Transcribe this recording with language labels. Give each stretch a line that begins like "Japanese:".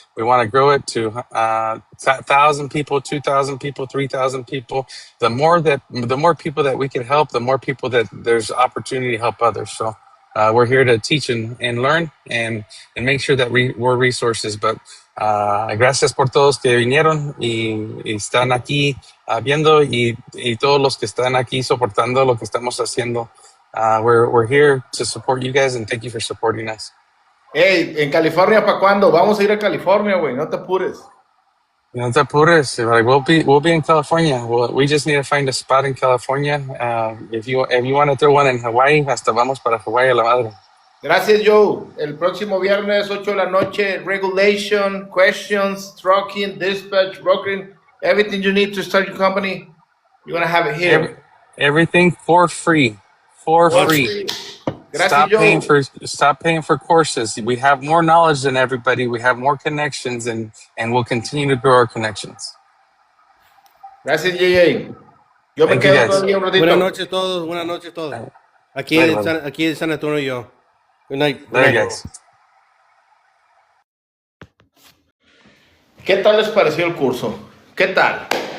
English: We want to grow it to 1,000 people, 2,000 people, 3,000 people. The more people that we can help, the more people that there's opportunity to help others. So we're here to teach and learn and make sure that we're resources.
Spanish: But gracias por todos que vinieron y están aquí viendo y todos los que están aquí soportando lo que estamos haciendo.
English: We're here to support you guys and thank you for supporting us.
Spanish: Hey, ¿en California para cuándo? Vamos a ir a California, güey, no te apures. No te apures.
English: Like, we'll be in California. We just need to find a spot in California. If you want to throw one in Hawaii,
Spanish: hasta vamos para Hawaii a la madre. Gracias, Joe. El próximo viernes, 8 de la noche,
English: regulation, questions, trucking, dispatch, brokering, everything you need to start your company, you're going to have it here. Everything for free. For free.
Spanish: Gracias,
English: Stop paying for courses. We have more knowledge than everybody. We have more connections, and we'll continue to grow our connections.
Spanish: Gracias, JJ. Yo me quedo todavía un ratito. Buenas noches a todos. Buenas noches a todos. Aquí de San Antonio yo.
English: Good night. Good night, guys.
Spanish: ¿Qué tal les pareció el curso? ¿Qué tal?